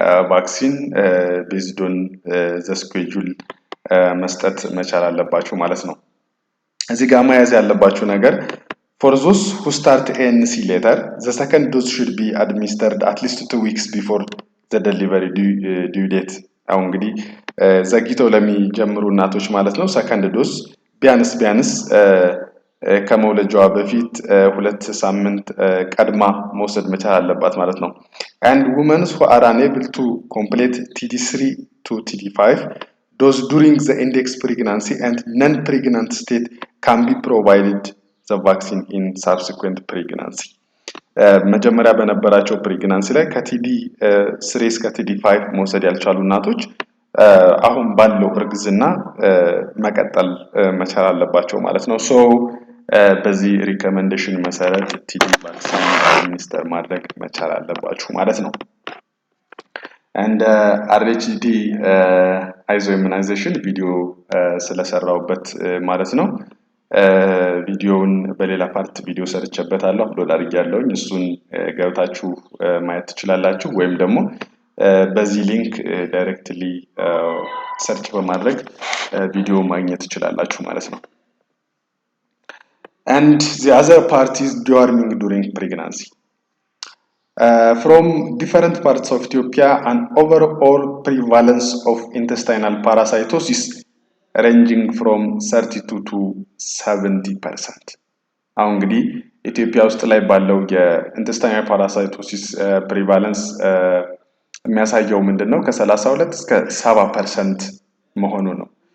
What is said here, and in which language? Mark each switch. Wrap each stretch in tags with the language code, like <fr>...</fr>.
<am>ቫክሲን ቤዝድ ኦን ዘ ስኬጁል መስጠት መቻል አለባችሁ ማለት ነው። እዚህ ጋር መያዝ ያለባችሁ ነገር for those who start ANC later, the second dose should be administered at least 2 weeks before the delivery due date. አሁን እንግዲህ ዘግይተው ለሚጀምሩ እናቶች ማለት ነው ሰከንድ ዶዝ ቢያንስ ከመውለጃዋ በፊት 2 ሳምንት ቀድማ መውሰድ መቻል አለባት ማለት ነው። and women who are unable to complete TD3 to TD5 dose during the index pregnancy and non-pregnant state can be provided the vaccine in subsequent pregnancy. መጀመሪያ በነበራቸው ፕሬግናንሲ ላይ ከቲዲ3 እስከ ቲዲ5 መውሰድ ያልቻሉ እናቶች አሁን ባለው እርግዝና መቀጠል መቻል አለባቸው ማለት ነው። ሶ በዚህ ሪኮመንዴሽን መሰረት ቲዲ ቫክሲን አድሚኒስተር ማድረግ መቻል አለባችሁ ማለት ነው። and RHD አይዞ ኢሙናይዜሽን ቪዲዮ ስለሰራውበት ማለት ነው። ቪዲዮውን በሌላ ፓርት ቪዲዮ ሰርቼበታለሁ አፕሎድ አድርጌያለሁኝ። እሱን ገብታችሁ ማየት ትችላላችሁ ወይም ደግሞ በዚህ ሊንክ ዳይሬክትሊ ሰርች በማድረግ ቪዲዮ ማግኘት ትችላላችሁ ማለት ነው። and the other part is deworming during pregnancy.</am> <en>From different parts of Ethiopia, an overall prevalence of intestinal parasitosis ranging from 32 to 70%.</en> <am>አሁን እንግዲህ ኢትዮጵያ ውስጥ ላይ ባለው የኢንተስታይናል ፓራሳይቶሲስ ፕሪቫለንስ የሚያሳየው ምንድነው? ከ32 እስከ 70% መሆኑ ነው።</am>